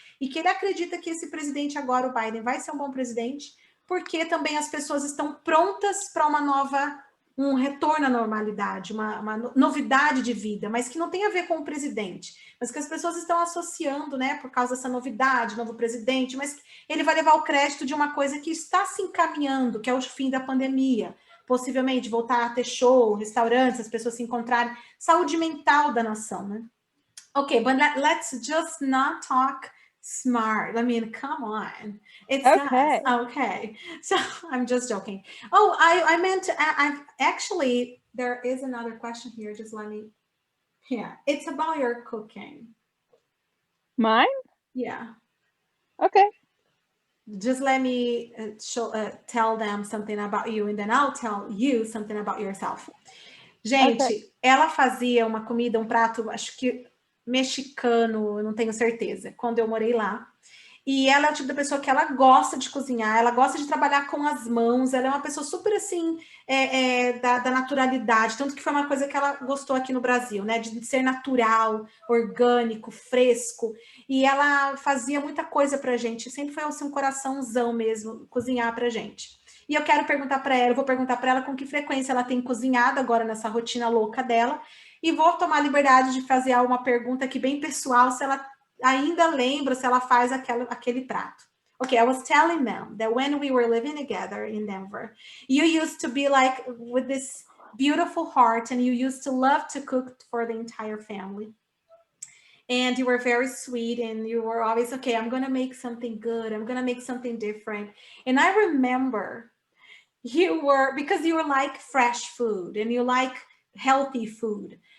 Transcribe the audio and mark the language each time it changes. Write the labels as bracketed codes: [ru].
[pt] E que ele acredita que esse presidente agora, o Biden, vai ser um bom presidente, porque também as pessoas estão prontas para um retorno à normalidade, uma novidade de vida, mas que não tem a ver com o presidente, mas que as pessoas estão associando, né, por causa dessa novidade, novo presidente, mas ele vai levar o crédito de uma coisa que está se encaminhando, que é o fim da pandemia, possivelmente voltar a ter show, restaurantes, as pessoas se encontrarem, saúde mental da nação, né? [en] Okay, but let's just not talk smart. I mean, come on. It's okay. Us. Okay. So I'm just joking. Oh, I meant I've actually, there is another question here. Just let me, yeah. It's about your cooking. Mine? Yeah. Okay. just let me tell them something about you, and then I'll tell you something about yourself. [pt] Gente, [en] Okay. [pt] ela fazia uma comida, um prato, acho que mexicano, eu não tenho certeza, quando eu morei lá. E ela é o tipo da pessoa que ela gosta de cozinhar, ela gosta de trabalhar com as mãos, ela é uma pessoa super assim, da naturalidade, tanto que foi uma coisa que ela gostou aqui no Brasil, né? De ser natural, orgânico, fresco. E ela fazia muita coisa pra gente, sempre foi assim, um coraçãozão mesmo, cozinhar pra gente. E eu quero perguntar para ela, eu vou perguntar para ela com que frequência ela tem cozinhado agora nessa rotina louca dela, e vou tomar a liberdade de fazer uma pergunta aqui bem pessoal, se ela ainda lembra, se ela faz aquele prato. [en] Okay, I was telling them that when we were living together in Denver, you used to be like with this beautiful heart, and you used to love to cook for the entire family. And you were very sweet, and you were always, okay, I'm going to make something good. I'm going to make something different. And I remember because you were like fresh food and you like healthy food.